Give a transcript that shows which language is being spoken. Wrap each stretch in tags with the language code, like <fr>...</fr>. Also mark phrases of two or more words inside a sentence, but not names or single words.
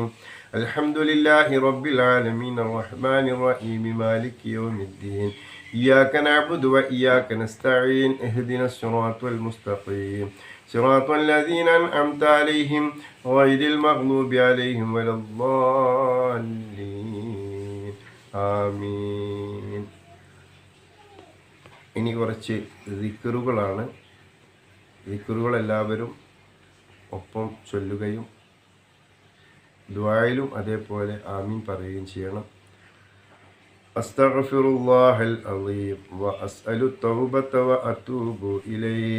<ar>الحمد لله رب العالمين الرحمن الرحيم مالك يوم الدين. إياك نعبد وإياك نستعين اهدنا الصراط المستقيم صراط الذين أنعمت عليهم غير المغضوب عليهم ولا الضالين آمين.</ar> <ml>ഇനി കുറച്ച് ദിക്റുകളാണ്. ദിക്റുകൾ എല്ലാവരും ഒപ്പം ചൊല്ലുകയും ദുആയിലും അതേപോലെ ആമീൻ പറയുകയും ചെയ്യണം.</ml> <ar>أستغفر الله العظيم وأسأل التوبة وأتوب إليه.</ar>